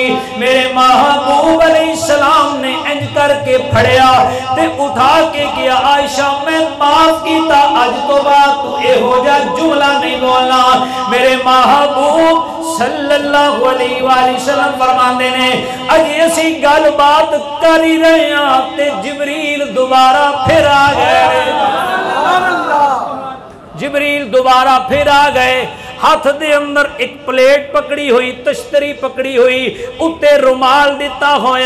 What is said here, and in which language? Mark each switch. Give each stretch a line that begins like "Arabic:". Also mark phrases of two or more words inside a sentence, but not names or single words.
Punjabi: میرے محبوب علیہ السلام نے انج کر کے پھڑیا تے اٹھا کے کیہا، عائشہ میں معاف کیتا، اج توں بعد توں ایہو جیہا جملہ نہیں بولنا. میرے محبوب
Arabic: صلى الله عليه وسلم
Punjabi: فرماندے نے اجے اسی گل بات کر ہی رہے ہاں تے جبریل دوبارہ فیر آ گئے، جبریل دوبارہ فیر آ گئے، ہتھ دے اندر اک پلیٹ پکڑی ہوئی، تشتری پکڑی ہوئی، اتے رومال دتا ہویا.